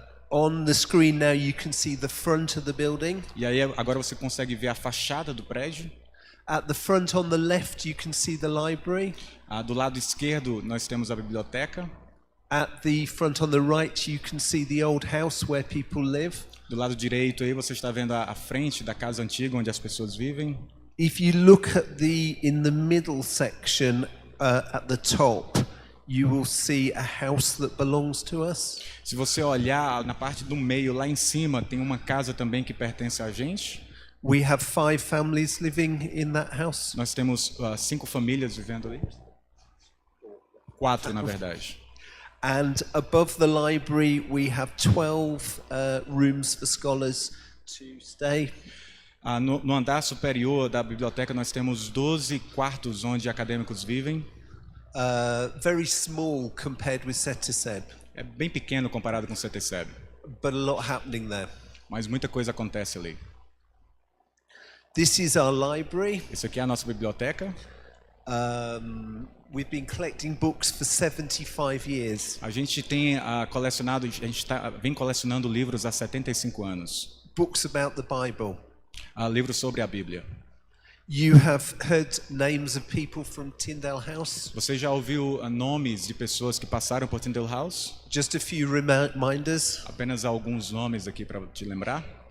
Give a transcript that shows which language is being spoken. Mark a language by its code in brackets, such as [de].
[en] On the screen now you can see the front of the building. [pt] E aí agora você consegue ver a fachada do prédio. [en] At the front on the left you can see the library. [pt] Do lado esquerdo nós temos a biblioteca. [en] At the front on the right you can see the old house where people live. [pt] Do lado direito aí você está vendo a frente da casa antiga onde as pessoas vivem. [en] If you look in the middle section at the top, you will see a house that belongs to us. [pt] Se você olhar na parte do meio lá em cima, tem uma casa também que pertence a gente. [en] We have 5 families living in that house. [pt] Nós temos 5 famílias vivendo ali. 4, na verdade. [en] And above the library we have 12 rooms for scholars to stay. [pt] No andar superior da biblioteca nós temos 12 quartos onde acadêmicos vivem. [en] Very small compared with SETECEB. [pt] É bem pequeno comparado com o SETECEB. [en] But a lot happening there. [pt] Mas muita coisa acontece ali. [en] This is our library. [pt] Isso aqui é a nossa biblioteca. [en] We've been collecting books for 75 years. [pt] A gente vem colecionando livros há 75 anos. [en] Books about the Bible. [pt] Livros sobre a Bíblia. [en] You have heard names of people from Tyndale House? [pt] Você já ouviu nomes de pessoas que passaram por Tyndale House? [en] Just a few reminders. [pt] Apenas alguns nomes aqui para te lembrar.